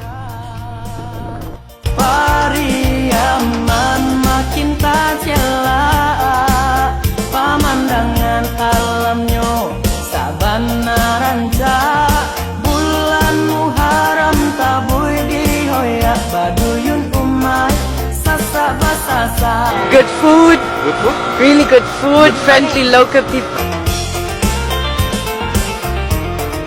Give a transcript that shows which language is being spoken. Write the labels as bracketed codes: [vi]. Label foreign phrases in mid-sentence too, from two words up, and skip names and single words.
[min] Pariaman makin tak celak, pemandangan alamnya sabana rancak. Bulan Muharram tabui dihoyak baduyun umai, sasa basasa. [en] Good food, really good food, friendly local people.